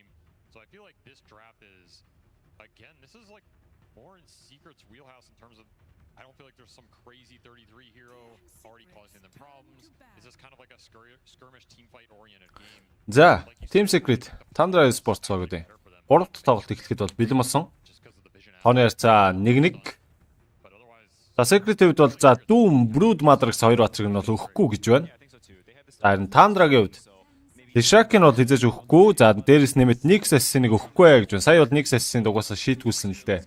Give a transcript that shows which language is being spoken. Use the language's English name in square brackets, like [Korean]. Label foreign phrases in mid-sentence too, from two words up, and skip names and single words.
[English] So I feel like this draft is, again, this is like more in Secret's wheelhouse in terms of, I don't feel like there's some crazy 33 hero already causing them problems. It's just kind of like a skirmish team fight oriented game. [Mongolian] За, Team Secret Tundra Esports цогтой. 3 дахь тоглолт эхлэхэд бол бэлэн болсон. Тооны харьцаа 1-1. За Secret-ийн хувьд бол за Doom, Brood Mother гэсэн хоёр батрыг нь бол өгөхгүй гэж байна. За харин Tundra-гийн хувьд Lishak-ийг бол хизээж өгөхгүй. За дээрээс нэмээд Nyx Assassin-ыг өгөхгүй гэж байна. Сая бол Nyx Assassin дугасаа шийтгүүлсэн л дээ.